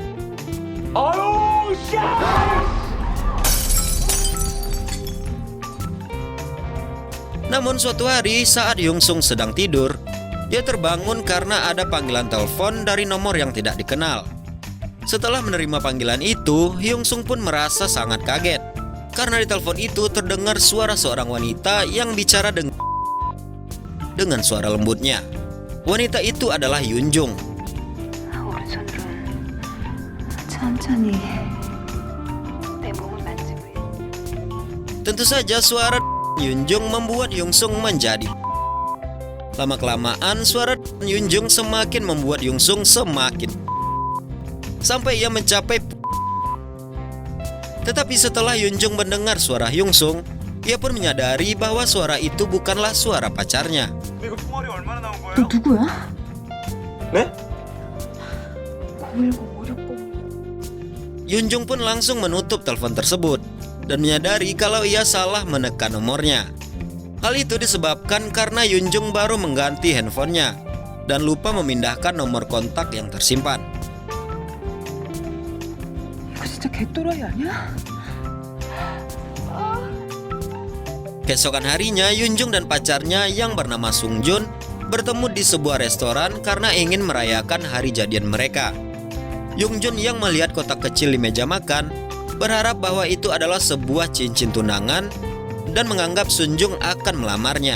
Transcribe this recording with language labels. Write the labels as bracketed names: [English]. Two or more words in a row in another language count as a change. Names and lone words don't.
[Indonesian] Namun suatu hari saat Hyung Sung sedang tidur, dia terbangun karena ada panggilan telepon dari nomor yang tidak dikenal. Setelah menerima panggilan itu, Hyung Sung pun merasa sangat kaget karena di telepon itu terdengar suara seorang wanita yang bicara dengan suara lembutnya. Wanita itu adalah Yoon Jung. [Korean] 오른손으로 천천히 내 몸을 만지고 있어. [Indonesian] Tentu saja suara Yoon Jung membuat Hyung Sung menjadi. Lama-kelamaan suara Yoon Jung semakin membuat Hyung Sung semakin. Sampai ia mencapai. Tetapi setelah Yoon Jung mendengar suara Hyung Sung, ia pun menyadari bahwa suara itu bukanlah suara pacarnya. [Korean] 너 누구야? 네? 010 560. [Indonesian] Yoon Jung pun langsung menutup telepon tersebut dan menyadari kalau ia salah menekan nomornya. Hal itu disebabkan karena Yoon Jung baru mengganti handphonenya dan lupa memindahkan nomor kontak yang tersimpan. [Korean] 이거 진짜 개또라이 아니야? [Indonesian] Keesokan harinya, Yoon Jung dan pacarnya yang bernama Sung Jun bertemu di sebuah restoran karena ingin merayakan hari jadian mereka. Yoon Jun yang melihat kotak kecil di meja makan berharap bahwa itu adalah sebuah cincin tunangan dan menganggap Sun Jung akan melamarnya.